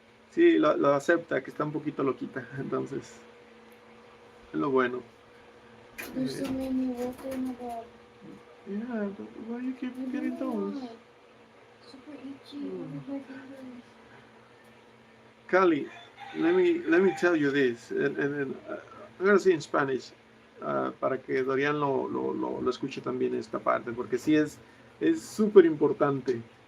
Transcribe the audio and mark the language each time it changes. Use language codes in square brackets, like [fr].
[es] sí, lo acepta, que está un poquito loquita. Entonces, es lo bueno. [en] There's so many water in the bag. Yeah, why you keep I getting don't those? want. Super itchy over my fingers. Cali, let me tell you this, and I'm gonna say in Spanish, [es] para que Dorian lo escuche también esta parte, porque sí es súper importante.